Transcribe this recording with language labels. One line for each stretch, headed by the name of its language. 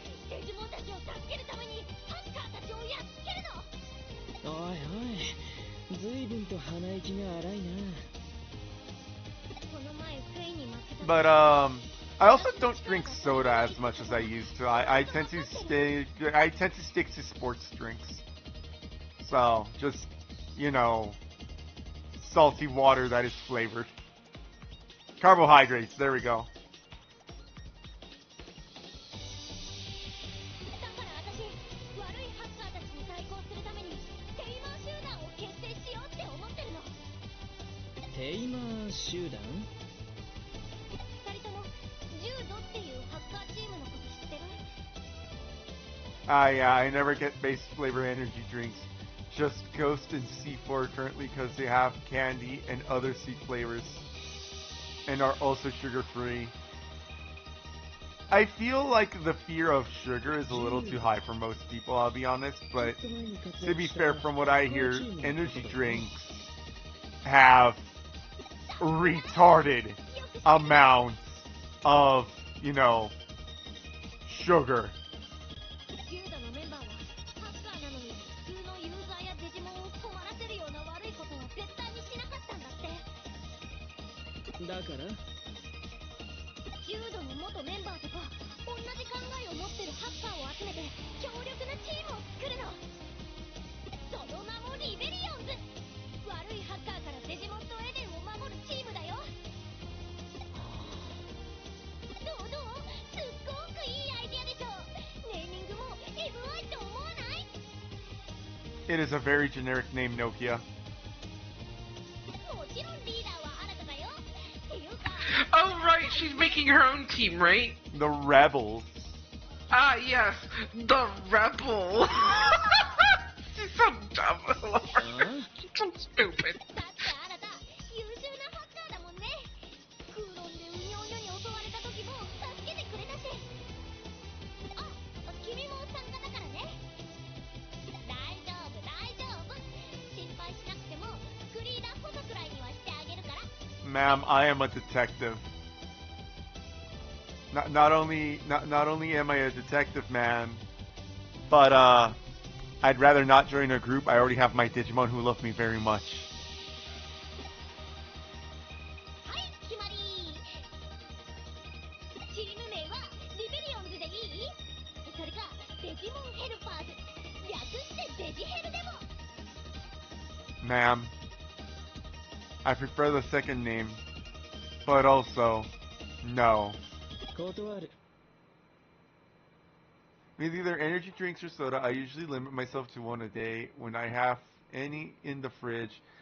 Japanese: デジモンたちを助けるためにハッカーたちをやっつけるの。おいおい、随分と鼻息が荒いな。この前フイに負けた。
English: But I also don't drink soda as much as I used to. I tend to stick to sports drinks. So just, you know, salty water that is flavored. Carbohydrates, there we go.
Japanese: だから私、悪いハッカーたちに対抗するためにテイマー集団を結成しようって思ってるの。テイマー集団？二人ともジュードっていうハッカーチームのこと知ってる？
English: Yeah, I never get base flavor energy drinks. Just Ghost and C4 currently because they have candy and other C flavors. And are also sugar free. I feel like the fear of sugar is a little too high for most people, I'll be honest, but to be fair, from what I hear, energy drinks have retarded amounts of, you know, sugar.
Japanese: ジュードのメンバーはハッカーなのに普通のユーザーやデジモンを困らせるような悪いことは絶対にしなかったんだって。だからジュードの元メンバーとか同じ考えを持ってるハッカーを集めて強力なチームを作るの。その名もリベリオンズ。悪いハッカーからデジモンとエデンを守るチームだよ。どうすっごくいいアイデアでしょ。ネーミングもエグいと思わない？
English: It is a very generic name, Nokia.
Japanese: もちろんリーダーはあなただよ。っていうか
English: Oh, right, she's making her own team, right? The Rebels. Ah, yes, the Rebel. She's so dumb. So stupid.
Japanese: だってあなた優秀なハッカーだもんね。空論でウニョウニョに襲われた時も助けてくれたし。あ、君も参加だからね。大丈夫。心配しなくても副リーダー補佐くらいにはしてあげるから。
English: Ma'am, I am a detective. Not only am I a detective, man, but I'd rather not join a group. I already have my Digimon who love me very much.
Japanese: はい決まり。チーム名はリベリオンズでいい？それかデジモンヘルパーズ、略してデジヘルでも。
English: Ma'am, I prefer the second name, but also, no.
Japanese: 断る。
English: With either energy drinks or soda, I usually limit myself to one a day. When I have any in the fridge,